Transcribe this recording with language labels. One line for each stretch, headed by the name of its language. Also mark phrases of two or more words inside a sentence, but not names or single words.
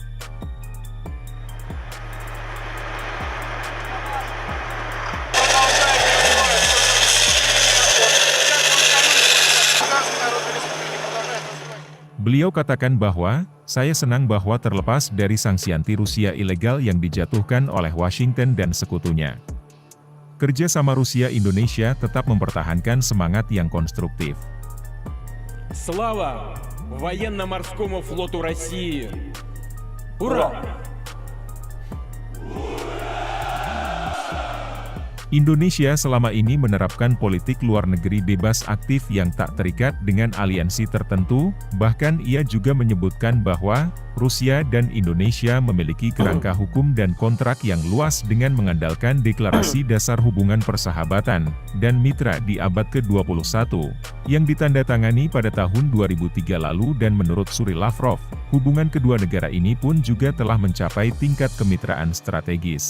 Indonesian: Beliau katakan bahwa, saya senang bahwa terlepas dari sanksi anti-Rusia ilegal yang dijatuhkan oleh Washington dan sekutunya, kerja sama Rusia-Indonesia tetap mempertahankan semangat yang konstruktif.
Russian: Слава военно-морскому флоту России! Ура!
Indonesian: Indonesia selama ini menerapkan politik luar negeri bebas aktif yang tak terikat dengan aliansi tertentu, bahkan ia juga menyebutkan bahwa Rusia dan Indonesia memiliki kerangka hukum dan kontrak yang luas dengan mengandalkan deklarasi dasar hubungan persahabatan dan mitra di abad ke-21, yang ditandatangani pada tahun 2003 lalu dan menurut Suri Lavrov, hubungan kedua negara ini pun juga telah mencapai tingkat kemitraan strategis.